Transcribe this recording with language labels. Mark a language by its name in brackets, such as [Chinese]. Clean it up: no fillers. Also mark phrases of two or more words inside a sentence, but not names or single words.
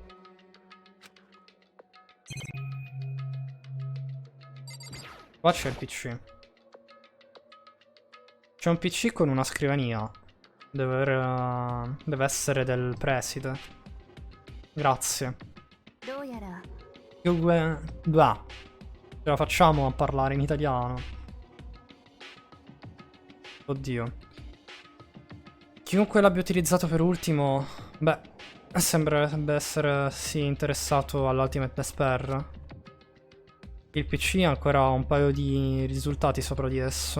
[Italian] Qua c'è il PC. C'è un PC con una scrivania. Deve essere del preside. Grazie. [Japanese] どうやら [Italian] Blah. Ce la facciamo a parlare in italiano. Oddio. Chiunque l'abbia utilizzato per ultimo, beh, sembrerebbe essere sì interessato all' [English] Ultimate Despair. [Italian] Il PC ha ancora un paio di risultati sopra di esso.